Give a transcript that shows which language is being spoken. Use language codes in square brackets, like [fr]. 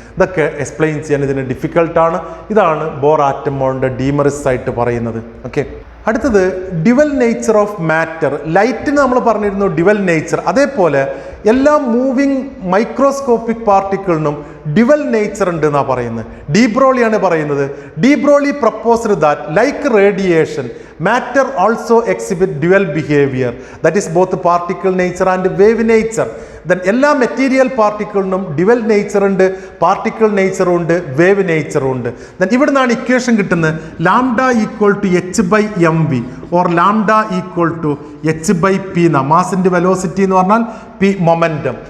[ml] ഇതൊക്കെ എക്സ്പ്ലെയിൻ ചെയ്യാൻ ഇതിന് ഡിഫിക്കൽട്ടാണ്. ഇതാണ് ബോർ ആറ്റം മോഡലിൻ്റെ ഡീമറിസ് ആയിട്ട് പറയുന്നത്. ഓക്കെ, അടുത്തത് ഡിവൽ നേച്ചർ ഓഫ് മാറ്റർ. ലൈറ്റിന് നമ്മൾ പറഞ്ഞിരുന്നു ഡിവൽ നേച്ചർ, അതേപോലെ എല്ലാ മൂവിങ് മൈക്രോസ്കോപ്പിക് പാർട്ടിക്കിളിനും ഡിവൽ നേച്ചർ ഉണ്ട് എന്നാണ് പറയുന്നത്. ഡി ബ്രോളിയാണ് പറയുന്നത്. [en] De Broglie proposed that like radiation matter also exhibit dual behavior, that is both particle nature and wave nature. [ml] Then എല്ലാ material പാർട്ടിക്കിളിനും dual nature ഉണ്ട്, പാർട്ടിക്കിൾ നേച്ചർ ഉണ്ട്, wave nature ഉണ്ട്. [en] then [ml] ഇവിടെ നിന്നാണ് ഇക്വേഷൻ കിട്ടുന്നത് [en] lambda equal to H by M V or lambda equal to H by P [ml] എന്ന മാസിൻ്റെ velocity എന്ന് പറഞ്ഞാൽ [en] P momentum.